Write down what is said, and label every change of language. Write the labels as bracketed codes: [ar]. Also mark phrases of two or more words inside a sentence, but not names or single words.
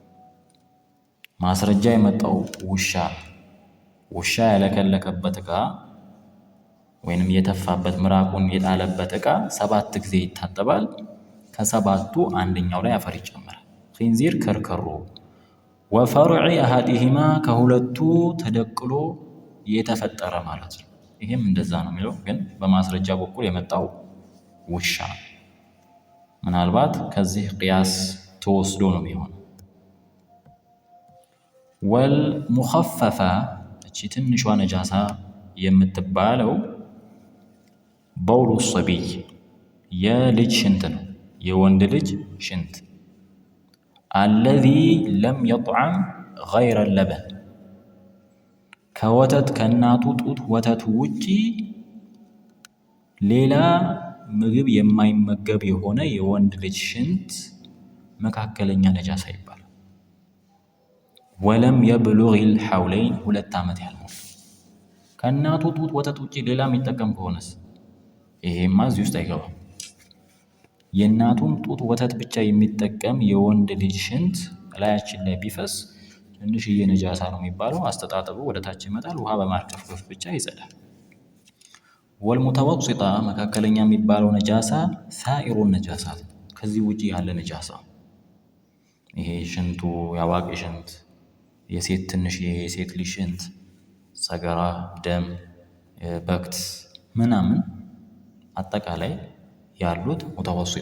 [am] ማስረጃ የመጣው ውሻ ያለከለከበት እቃ ወይንም የተፋበት ምራቁን የጣለበት እቃ ሰባት ጊዜ ይታጠባል ከሰባቱ አንደኛው ላይ አፈር ይጨምራል ኺንዚር ከርከሮ [ar] وفرع أحدهما [am] ከሁለቱ ተደቅሎ የተፈጠረ ማለት ነው ይሄም እንደዛ ነው የሚለው ግን በማስረጃ በኩል የመጣው ውሻ ምናልባት ከዚህ ቅያስ ተወስዶ ነው የሚሆነው ወልሙኸፈፋ እቺ ትንሿ ነጃሳ የምትባለው [ar] بول الصبي [am] የልጅ ሽንት ነው የወንድ ልጅ ሽንት [ar] الذي لم يطعم غير اللبن [am] ከወተት ከናቱ ጡት ወተት ውጪ ሌላ ምግብ የማይመገብ የሆነ የወንድ ልጅ ሽንት መካከለኛ ነጃሳ ይባላል [ar] ولم يبلغ الحولين [am] ሁለት ዓመት ያልሞላ ከናቱ ጡት ወተት ውጪ ሌላ የሚጠቀም ከሆነስ ይሄማ እዚህ ውስጥ አይገባም የናቱን ጡት ወተት ብቻ የሚጠቀም የወንድ ልጅ ሽንት ላያችን ላይ ቢፈስ ትንሽ የነጃሳ ነው የሚባለው አስተጣጠቡ ወደታች ይመጣል ውሃ በማርከፍከፍ ብቻ ይጸዳል ወልሙተወሲጣ መካከለኛ የሚባለው ነጃሳ [ar] سائر النجاسات [am] ከዚህ ውጪ ያለ ነጃሳ ይሄ ሽንቱ ያዋቂ ሽንት የሴት ትንሽ የሴት ልጅ ሽንት ሰገራ ደም በክት ምናምን አጠቃላይ ያሉት ሙተወሲጣ